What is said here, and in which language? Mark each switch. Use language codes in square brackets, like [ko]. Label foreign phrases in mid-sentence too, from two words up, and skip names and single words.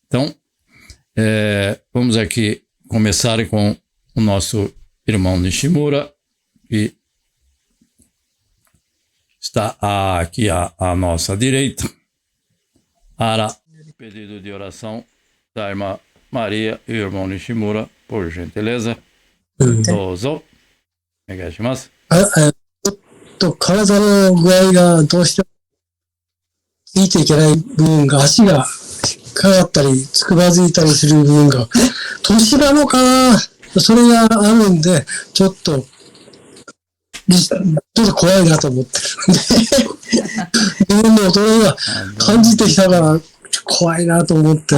[pt] Então, vamos aqui começar com o nosso irmão Nishimura, que está aqui à nossa direita, para o pedido de oração da irmã Maria e o irmão Nishimura, por gentileza. [ja] Dozo. Onegaishimasu. 体の具合がどうしてもついていけない部分が、足がかかったり、つくばづいたりする部分が、年なのかな、それがあるんで、ちょっと怖いなと思ってるんで、自分の衰えが感じてきたから、怖いなと思って。